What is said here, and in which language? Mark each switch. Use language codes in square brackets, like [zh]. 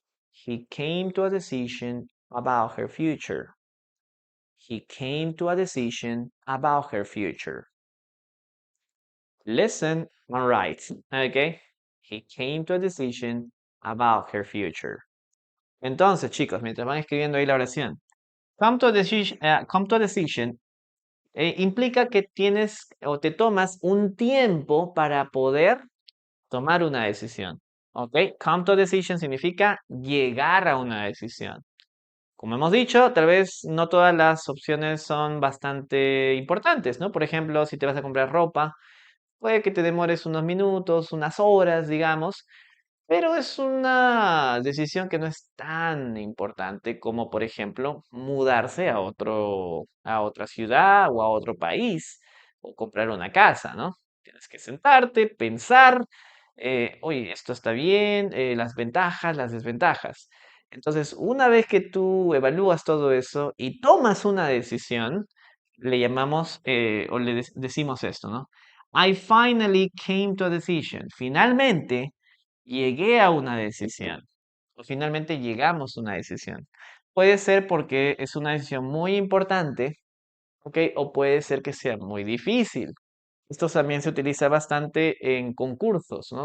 [en] He came to a decision about her future. He came to a decision about her future. Listen and write. Okay. He came to a decision about her future. [es] Entonces, chicos, mientras van escribiendo ahí la oración, [en] come to a decision [es] implica que tienes o te tomas un tiempo para poder tomar una decisión. ¿Ok? [en] Come to a decision [es] significa llegar a una decisión. Como hemos dicho, tal vez no todas las opciones son bastante importantes, ¿no? Por ejemplo, si te vas a comprar ropa, puede que te demores unos minutos, unas horas, digamos, pero es una decisión que no es tan importante como, por ejemplo, mudarse a otra ciudad o a otro país o comprar una casa, ¿no? Tienes que sentarte, pensar, oye, esto está bien, las ventajas, las desventajas. Entonces, una vez que tú evalúas todo eso y tomas una decisión, le llamamos o decimos esto, ¿no? [en] I finally came to a decision. [es] Finalmente llegué a una decisión. O finalmente llegamos a una decisión. Puede ser porque es una decisión muy importante, ¿ok? O puede ser que sea muy difícil. Esto también se utiliza bastante en concursos, ¿no?